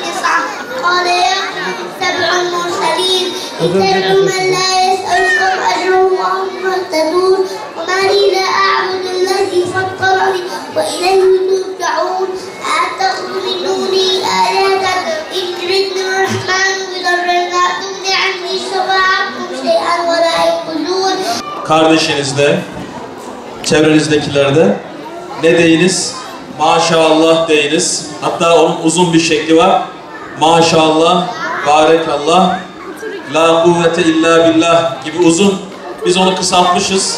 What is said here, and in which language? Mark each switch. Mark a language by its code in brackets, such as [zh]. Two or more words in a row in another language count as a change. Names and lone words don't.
[ar] يسعى قال يا سبع المرسلين اتبعوا من لا يسألكم أجرا وهم مهتدون وما لي لا أعبد الذي فطرني وإليه ترجعون أتخذ من دوني آلهة إن يردني الرحمن بضر لا تغن عني شفاعتهم شيئا ولا ينقذون. [tr] Kardeşinizde, çevrenizdekilerde ne deyiniz? Maşallah deyiniz. Hatta onun uzun bir şekli var. [ar] ما شاء الله، بارك الله، لا قوة إلا بالله [tr] gibi uzun. Biz onu kısaltmışız.